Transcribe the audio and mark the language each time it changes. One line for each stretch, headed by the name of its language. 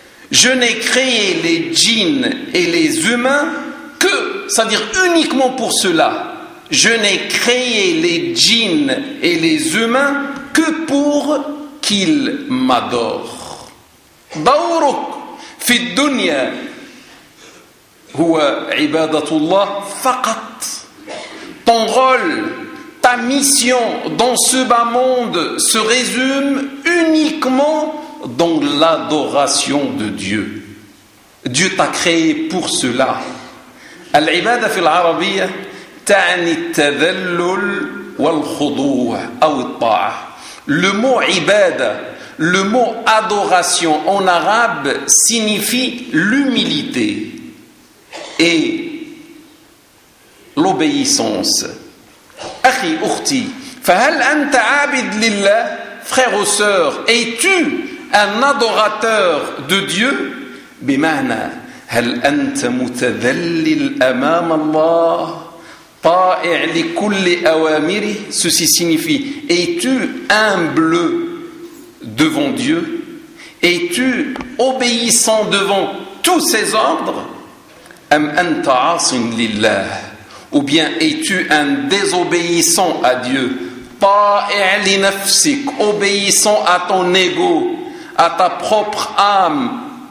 French: Je n'ai créé les djinns et les humains que, c'est-à-dire uniquement pour cela. Je n'ai créé les djinns et les humains que pour qu'ils m'adorent.
Arabic: دورك في الدنيا هو عبادة الله فقط.
French: Ton rôle, ta mission dans ce bas monde se résume uniquement dans l'adoration de Dieu. Dieu t'a créé pour cela.
Arabic: Al-ibada fil arabiyya ta'ni at-tadhallul wal-khudu' aw at-ta'a.
French: Le mot ibada, le mot adoration en arabe signifie l'humilité et l'obéissance.
Arabic: أخي أختي فهل أنت عابد لله
French: frère ou sœur es-tu un adorateur de Dieu
Arabic: بمعنى هل أنت متذلل أمام الله طائع لكل أوامره.
French: Ceci signifie es-tu humble devant Dieu, es-tu obéissant devant tous ses ordres
Arabic: أم أنت عاص لله.
French: Ou bien es-tu un désobéissant à Dieu,
Arabic: ta'i' li nafsik,
French: obéissant à ton ego, à ta propre âme.